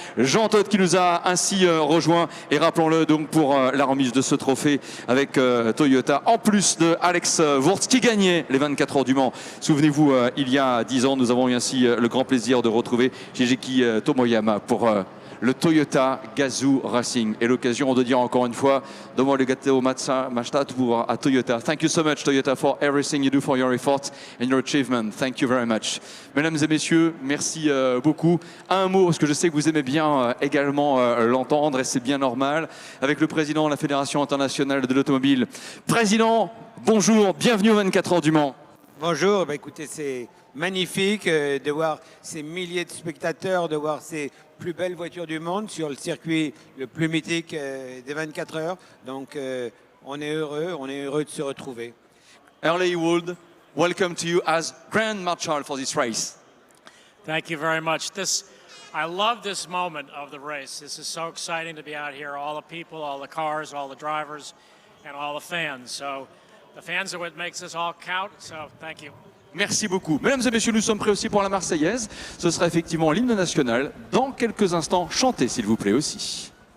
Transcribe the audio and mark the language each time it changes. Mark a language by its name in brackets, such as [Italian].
[French] Jean Todt qui nous a ainsi rejoint. Et rappelons-le donc pour la remise de ce trophée avec Toyota, en plus de Alex Wurz qui gagnait les 24 heures du Mans. Souvenez-vous, il y a 10 ans, nous avons eu ainsi le grand plaisir de retrouver Shigeki Tomoyama pour le Toyota Gazoo Racing. Et l'occasion de dire encore une fois, [Japanese] domo arigatou mashita [French] pour à Toyota. [English] Thank you so much Toyota for everything you do for your efforts and your achievement. Thank you very much. [French] Mesdames et messieurs, merci beaucoup. Un mot, parce que je sais que vous aimez bien également l'entendre et c'est bien normal, avec le président de la Fédération internationale de l'automobile. Président, bonjour, bienvenue aux 24 heures du Mans. Bonjour, écoutez, c'est magnifique de voir ces milliers de spectateurs, de voir ces plus belles voitures du monde sur le circuit le plus mythique des 24 heures. Donc on est heureux de se retrouver. [English] Earl Heywood, welcome to you as Grand Marshal for this race. Thank you very much. I love this moment of the race. This is so exciting to be out here. All the people, all the cars, all the drivers, and all the fans. So the fans are what makes this all count. So thank you. [French] Merci beaucoup. Mesdames et messieurs, nous sommes prêts aussi pour la Marseillaise. Ce sera effectivement l'hymne national. Dans quelques instants, chantez s'il vous plaît aussi.